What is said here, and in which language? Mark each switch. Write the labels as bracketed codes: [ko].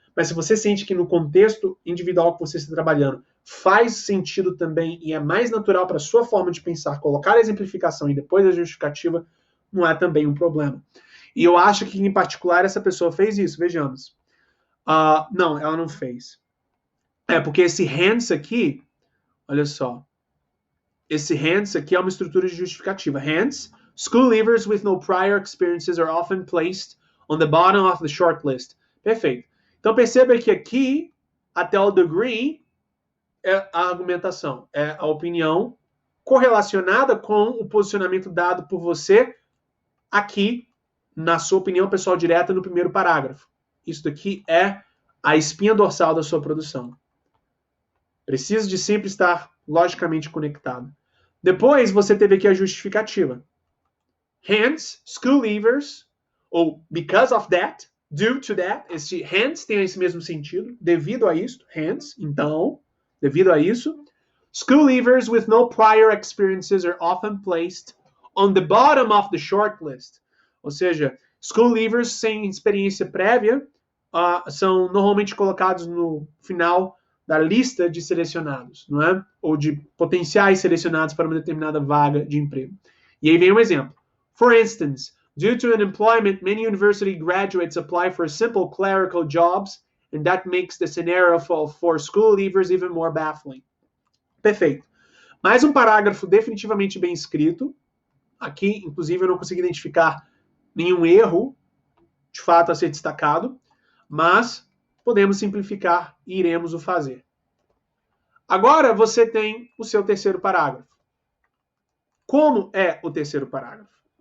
[pt] Mas se você sente que no contexto individual que você está trabalhando faz sentido também e é mais natural para a sua forma de pensar, colocar a exemplificação e depois a justificativa, não é também um problema. E eu acho que, em particular, essa pessoa fez isso. Vejamos. Não, ela não fez. Porque esse hence aqui, olha só. Esse hence aqui é uma estrutura de justificativa. [en] Hence, school leavers with no prior experiences are often placed on the bottom of the shortlist. [pt] Perfeito. Então perceba que aqui, até o degree, é a argumentação, é a opinião correlacionada com o posicionamento dado por você aqui, na sua opinião pessoal direta, no primeiro parágrafo. Isso daqui é a espinha dorsal da sua produção. Precisa de sempre estar logicamente conectado. Depois, você teve aqui a justificativa. [en] Hence, school leavers, [pt] ou [en] because of that, due to that, [pt] esse hence tem esse mesmo sentido, devido a isso, [en] hence, [pt] então, devido a isso, [en] school leavers with no prior experiences are often placed on the bottom of the shortlist. [pt] Ou seja, school leavers sem experiência prévia são normalmente colocados no final da lista de selecionados, não é? Ou de potenciais selecionados para uma determinada vaga de emprego. E aí vem um exemplo. [en] For instance, due to unemployment, many university graduates apply for simple clerical jobs, and that makes the scenario for school leavers even more baffling. [pt] Perfeito. Mais um parágrafo definitivamente bem escrito. Aqui, inclusive, eu não consegui identificar nenhum erro, de fato, a ser destacado, mas podemos simplificar e iremos o fazer. Agora você tem o seu terceiro parágrafo. Como é o terceiro parágrafo?